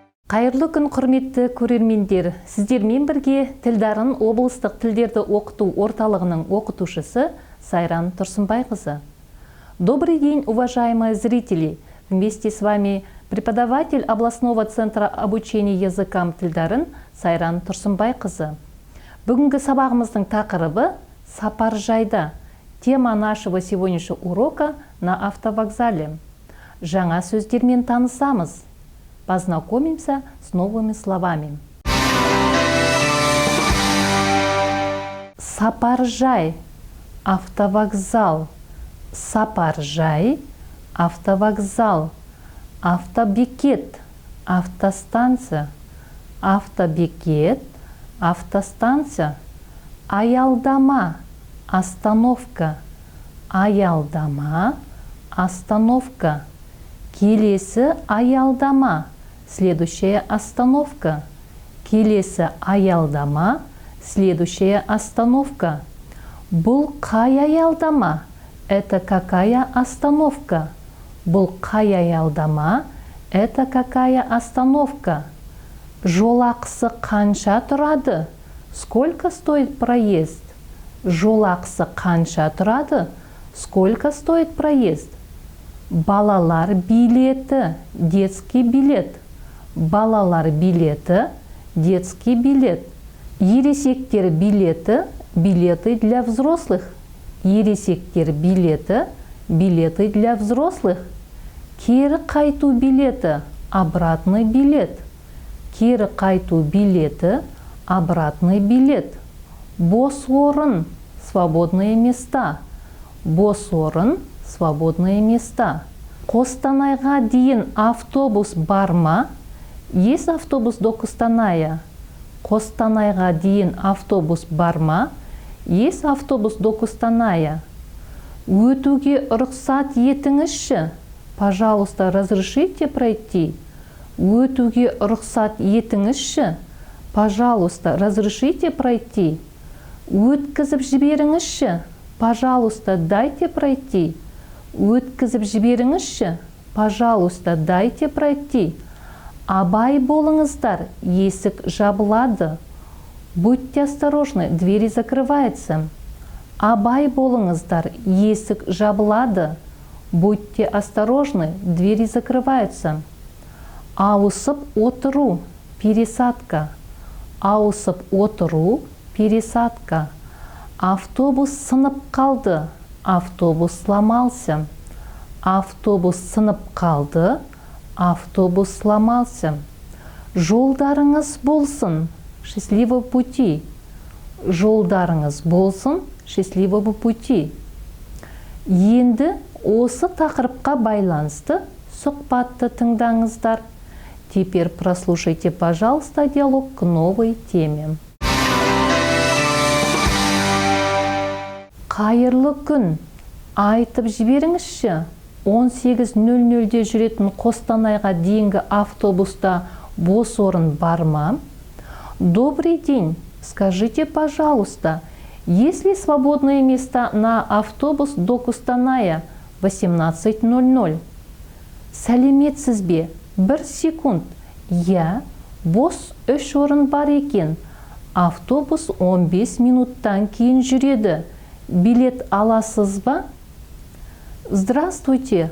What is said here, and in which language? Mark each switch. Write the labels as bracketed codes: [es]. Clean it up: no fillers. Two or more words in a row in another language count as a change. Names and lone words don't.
[kk] Қайырлы күн, құрметті көрермендер. Сіздермен бірге Тілдарын облыстық тілдерді оқыту орталығының оқытушысы Сайран Тұрсынбайқызы. [ru] Добрый день, уважаемые зрители! Вместе с вами преподаватель областного центра обучения языкам Тілдарын Сайран Тұрсынбайқызы. [kk] Бүгінгі сабағымыздың тақырыбы «Сапар жайда». [ru] Тема нашего сегодняшнего урока на автовокзале. [kk] Жаңа сөздермен танысамыз. [ru] Познакомимся с новыми словами. [kk] Сапаржай, автовокзал. Сапаржай, автовокзал. Автобекет, автостанция. Автобекет, автостанция. Аялдама, остановка. Аялдама, остановка. Келесі аялдама, [ru] следующая остановка. [kk] Келесі аялдама, [ru] следующая остановка. [kk] Бұл қай аялдама? [ru] Это какая остановка? [kk] Бұл қай аялдама? [ru] Это какая остановка? [kk] Жолақысы қанша тұрады? [ru] Сколько стоит проезд? [kk] Жолақысы қанша тұрады? [ru] Сколько стоит проезд? [kk] Балалар билеті, [ru] детский билет. [kk] Балалар билеті, [ru] детский билет. [kk] Ересектер билеті, [ru] билеты для взрослых. [kk] Ересектер билеті, [ru] билеты для взрослых. [kk] Кері қайту билеті, [ru] обратный билет. [kk] Кері қайту билеті, [ru] обратный билет. [kk] Бос орын, [ru] свободные места. [kk] Бос орын, [ru] свободные места. [kk] Қостанайға дейін автобус бар ма? [ru] Есть автобус до Костаная? [kk] Қостанайға дейін автобус бар ма? [ru] Есть автобус до Костаная? [kk] Өтуге рұқсат етіңізші. [ru] Пожалуйста, разрешите пройти. [kk] Өтуге рұқсат етіңізші. [ru] Пожалуйста, разрешите пройти. [kk] Өткізіп жіберіңізші. [ru] Пожалуйста, дайте пройти. [kk] Өткізіп жіберіңізші. [ru] Пожалуйста, дайте пройти. [kk] Абай болыңыздар, есік жабылады. [ru] Будьте осторожны, двери закрываются. [kk] Абай болыңыздар, есік жабылады. [ru] Будьте осторожны, двери закрываются. [kk] Ауысып отыру, пересадка. Ауысып отыру, пересадка. Автобус сынып қалды. [ru] Автобус сломался. [kk] Автобус сынып қалды. [ru] Автобус сломался. [kk] Жолдарыңыз болсын. [ru] Счастливого пути. [kk] Жолдарыңыз болсын. [ru] Счастливого пути. [kk] Енді осы тақырыпқа байланысты сұхбатты тыңдаңыздар. [ru] Теперь прослушайте, пожалуйста, диалог к новой теме. [kk] Қайырлы күн, айтып жіберіңізші, 18:00-де жүретін Қостанайға дейінгі автобуста бос орын бар ма? [ru] Добрый день, скажите, пожалуйста, есть ли свободные места на автобус до Костаная 18:00? [kk] Сәлеметсіз бе? 1 секунд. Я, бос 3 орын бар екен. Автобус 15 минуттан кейін жүреді. Билет аласыз ба? [ru] Здравствуйте.